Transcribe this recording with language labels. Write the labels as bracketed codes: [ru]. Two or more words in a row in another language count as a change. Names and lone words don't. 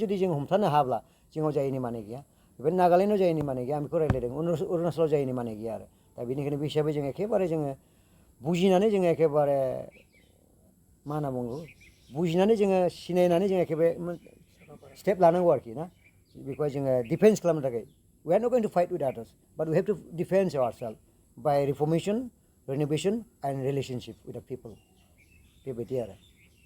[brx] जुदि जों हमथानो हाब्ला जोंनाव जायैनि माने गैया बेबायदि नागालेण्डआव जायैनि माने गैया आं बेखौ रायज्लायदों अरुणाचलाव जायैनि माने गैया आरो दा बेनिखायनो बे हिसाबै जों एखेबारे जोङो बुजिनानै जोङो एखेबारे मा होनना बुङो बुजिनानै जोङो सिनायनानै जों एखेबारे स्टेप लानांगौ आरोखि ना बेखौहाय जोङो डिफेन्स खालामनो थाखाय [en] we are not going to fight with others but we have to defend ourselves by reformation renovation and relationship with the people [brx] बेबायदि आरो